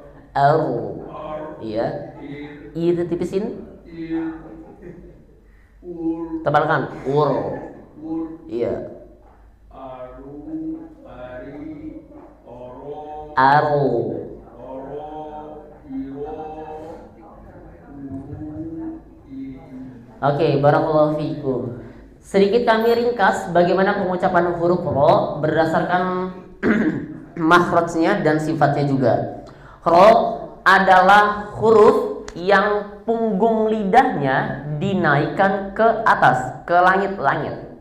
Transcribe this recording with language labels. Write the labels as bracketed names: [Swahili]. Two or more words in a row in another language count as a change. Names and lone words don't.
[Arabic] Aru. ar, [Indonesian] Iya. [Arabic] ir, [Indonesian] Ir tipisin. [Arabic] ir, ur, [Indonesian] Tebalkan. Ur. [Arabic] ur, [Indonesian] Iya. [Arabic] aru, ari, oro, Aru. oro, iro, uru, iri. [Indonesian] Oke, [Arabic] barakallahu fiikum. [Indonesian] Sedikit kami ringkas bagaimana pengucapan huruf ro berdasarkan makhrajnya dan sifatnya juga. Ro adalah huruf yang punggung lidahnya dinaikkan ke atas, ke langit-langit.